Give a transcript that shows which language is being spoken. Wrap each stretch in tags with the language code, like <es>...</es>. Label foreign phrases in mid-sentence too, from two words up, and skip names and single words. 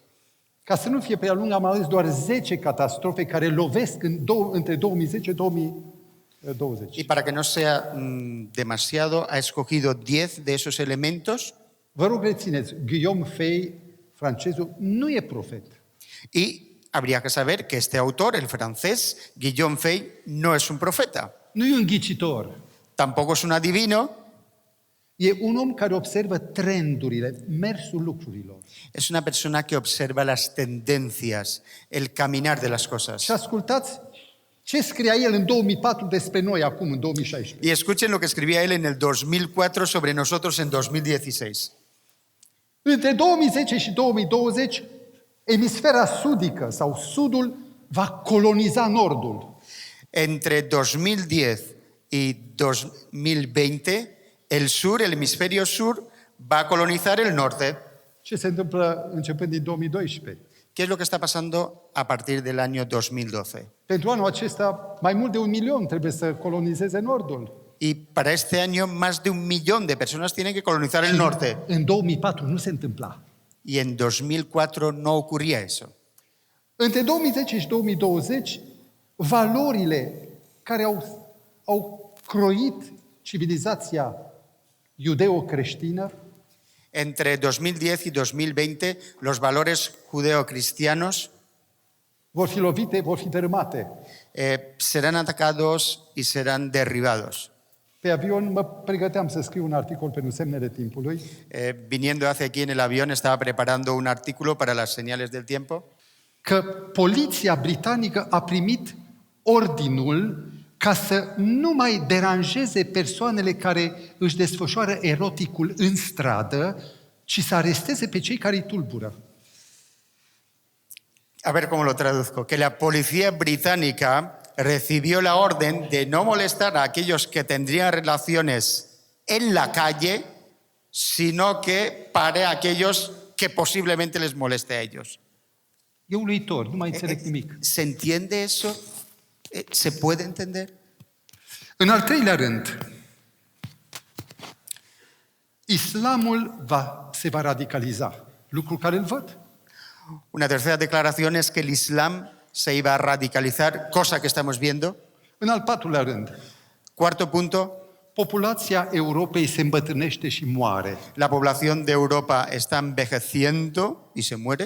<ro>Ca să nu fie prea lung, am ales doar 10 catastrofe care lovesc între 2010 și 20.</ro> <es>Y para que no sea demasiado, ha escogido 10 de esos elementos</es> <ro>Vă rog, rețineți, Guillaume Fay, francezul, nu e profet.</ro> <es>y habría que saber que este autor, el francés, Guillaume Fay, no es un profeta,</es> <ro>Nu e un ghicitor.</ro> <es>tampoco es un adivino,</es> <ro>E un om care observă trendurile, mersul lucrurilor.</ro> <es>es una persona que observa las tendencias, el caminar de las cosas.</es> <ro>Și ascultați ce scria el în 2004 despre noi acum, în 2016.</ro> <es>Y escuchen lo que escribía él en el 2004 sobre nosotros en 2016.</es> <ro>Între 2010 și 2020, emisfera sudică sau sudul va coloniza nordul.</ro> <es>Entre 2010 y 2020, el sur, el hemisferio sur, va a colonizar el norte.</es> <ro>Ce se întâmplă începând din 2012?</ro> <es>¿Qué es lo que está pasando a partir del año 2012?</es> <ro>Pentru anul acesta, mai mult de 1 milion trebuie să colonizeze nordul.</ro> <es>Y para este año más de 1 millón de personas tienen que colonizar el norte.</es> <ro>În 2004 nu se întâmpla.</ro> <es>Y en 2004 no ocurría eso.</es> <ro>Între 2010 și 2020, valorile care au croit civilizația iudeo-creștină</ro> <es>Entre 2010 y 2020, los valores judeocristianos</es> <ro>vor fi lovite, vor fi dărâmate.</ro> <es>serán atacados y serán derribados.</es> <ro>Pe avion mă pregăteam să scriu un articol pentru semnele timpului</ro> <es>Viniendo hacia aquí en el avión, estaba preparando un artículo para las señales del tiempo,</es> <ro>că poliția britanică a primit ordinul ca să nu mai deranjeze persoanele care își desfășoară eroticul în stradă, ci să aresteze pe cei care îi tulbură.</ro> <es>a ver cómo lo traduzco, que la policía británica recibió la orden de no molestar a aquellos que tendrían relaciones en la calle, sino que pare a aquellos que posiblemente les moleste a ellos.</es> <ro>E uluitor, nu mai înțeleg nimic.</ro> <es>¿Se entiende eso? ¿Se puede entender?</es> <ro>În al treilea rând, islamul se va radicaliza. Lucru care îl văd.</ro> <es>Una tercera declaración es que el Islam se iba a radicalizar, cosa que estamos viendo.</es> <ro>În al patrulea rând,</ro> <es>Cuarto punto,</es> <ro>populația Europei se îmbătrânește și moare.</ro> <es>la población de Europa está envejeciendo y se muere.</es>